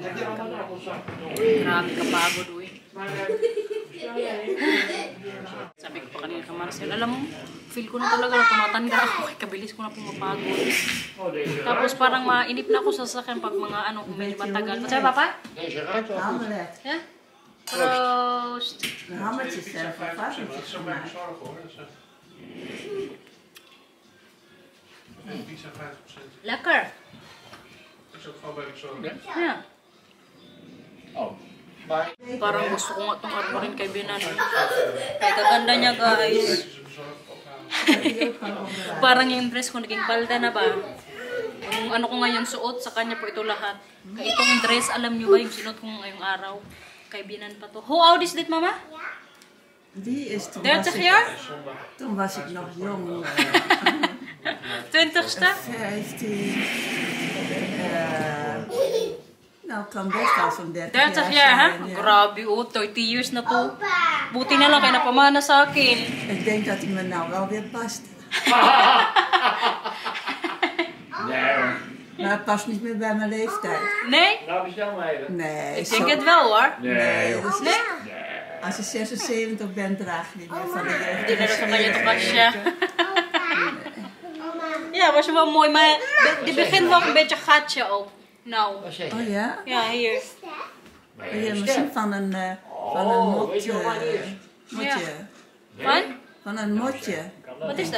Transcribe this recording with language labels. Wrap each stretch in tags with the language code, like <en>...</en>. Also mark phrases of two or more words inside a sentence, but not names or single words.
<tl>Grabe kapagod, uy. Sabi ko pa kanina ka Marcel, alam mo, feel ko na talaga na tumatanda ako. Kabilis ko na pumapagod. Tapos parang mainip na ako sa sasakyan pag mga ano, kung medyo matagal. Sabi Papa?</tl> <nl>Deze ruikt wel goed. Ja? Proost! De hammetjes zijn van varkentjes gemaakt. Pizza 50%. Lekker! Dat is ook gewoon bij de zorg. Ja. Oh. Maar</nl> <tl>Parang gusto ko nga itong armorin kay Binan. Kaya kaganda niya guys. Parang yung dress ko naging palda na ba? Yung ano ko ngayon suot, sa kanya po ito lahat. Kaya itong dress, alam niyo ba yung sinuot ko ngayong araw? Kay Binan pa to.</tl> <en>How old is</en> <nl>dit mama? Die is 30 jaar? Toen was ik nog jong. 20ste? 15. Nou, kan best al zo'n 30 30 jaar ha? zijn, ja.</nl> <tl>Grabe oh, 30 years na to. Buti na lang kaya napamana sa akin.</tl> <nl>Ik denk dat hij me nou wel weer past. nee hoor. Maar het past niet meer bij mijn leeftijd. Nee? Nou bestel maar even. Nee. Ik denk het wel hoor. Nee joh. dus Nee? als je 76 bent, draag je niet meer van de</nl> <tl>Hindi na</tl> <nl>jeugd.</nl> <tl>rin sa kanya ito kasya.</tl> <nl>Ja, was wel mooi, maar die begint wel een beetje gatje ook. Nou, Wat zeg Oh je? ja? ja, hier. Oh, ja, misschien van een mot, weet je wat het is? motje. Van? Van een motje. Wat is dat?</nl>